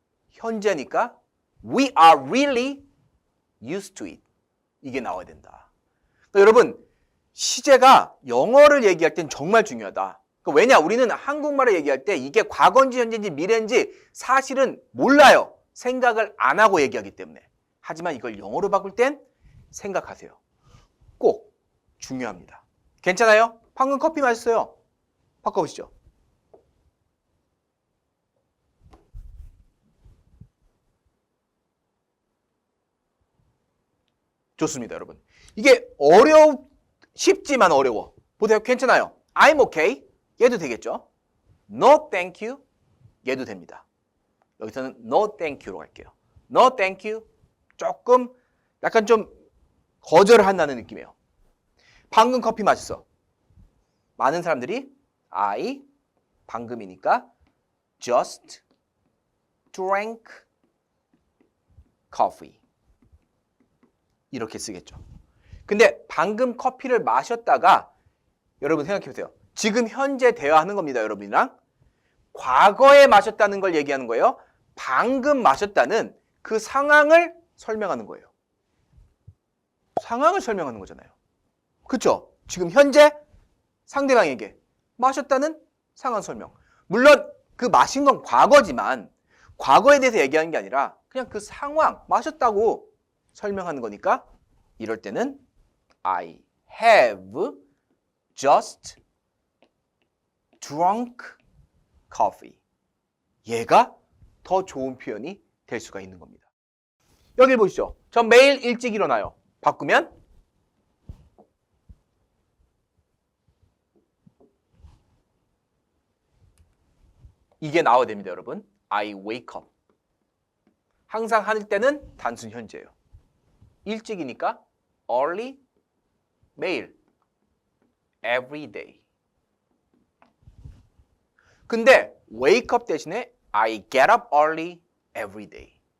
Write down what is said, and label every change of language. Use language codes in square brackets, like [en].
[ko] 현재니까 [en] we are really used to it. [ko] 이게 나와야 된다. 그러니까 여러분 시제가 영어를 얘기할 땐 정말 중요하다. 그러니까 왜냐? 우리는 한국말을 얘기할 때 이게 과거인지 현재인지 미래인지 사실은 몰라요. 생각을 안 하고 얘기하기 때문에. 하지만 이걸 영어로 바꿀 땐 생각하세요. 꼭 중요합니다. 괜찮아요? 방금 커피 마셨어요. 바꿔보시죠. 좋습니다, 여러분. 이게 쉽지만 어려워. 보세요. 괜찮아요. [en] I'm okay. [ko] 얘도 되겠죠? [en] No, thank you. [ko] 얘도 됩니다. 여기서는 [en] no, thank you [ko] 로 갈게요. [en] No, thank you. [ko] 조금 약간 좀 거절을 한다는 느낌이에요. 방금 커피 마셨어. 많은 사람들이 [en] I [ko] 방금이니까 [en] just drank coffee. [ko] 이렇게 쓰겠죠. 근데 방금 커피를 마셨다가 여러분 생각해 보세요. 지금 현재 대화하는 겁니다, 여러분이랑. 과거에 마셨다는 걸 얘기하는 거예요. 방금 마셨다는 그 상황을 설명하는 거예요. 상황을 설명하는 거잖아요. 그렇죠? 지금 현재 상대방에게 마셨다는 상황 설명. 물론 그 마신 건 과거지만 과거에 대해서 얘기하는 게 아니라 그냥 그 상황, 마셨다고 설명하는 거니까 이럴 때는 [en] I have just drunk coffee. [ko] 얘가 더 좋은 표현이 될 수가 있는 겁니다. 여기 보시죠. 전 매일 일찍 일어나요. 바꾸면 이게 나와야 됩니다, 여러분. [en] I wake up. [ko] 항상 할 때는 단순 현재예요. 일찍이니까 early, 매일, every day. 근데 [en] wake up [ko] 대신에 [en] I get up early every day.